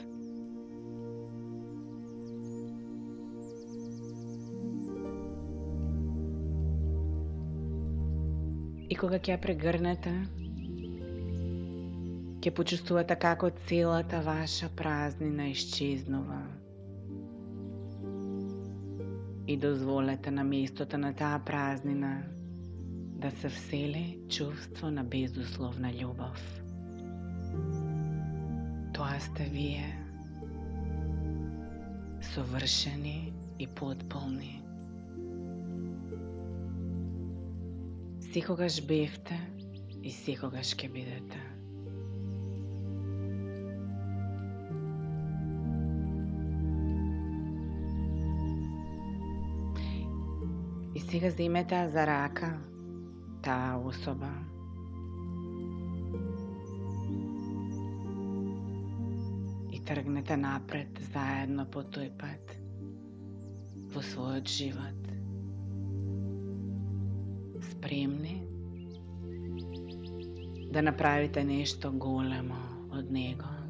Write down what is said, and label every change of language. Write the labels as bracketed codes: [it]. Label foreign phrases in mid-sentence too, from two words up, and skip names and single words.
[mk] И кога ќе ја прегрнете, ќе почувствувате како целата ваша празнина исчезнува. И дозволете наместо таа празнина, да се всели чувство на безусловна љубов. Тоа сте вие, совршени и потполни. Секогаш бевте и секогаш ќе бидете. I сега вземете за рака та особа. И тргнете напред заедно по тој пат во свој живот. Спремни, да направите нешто големо од него.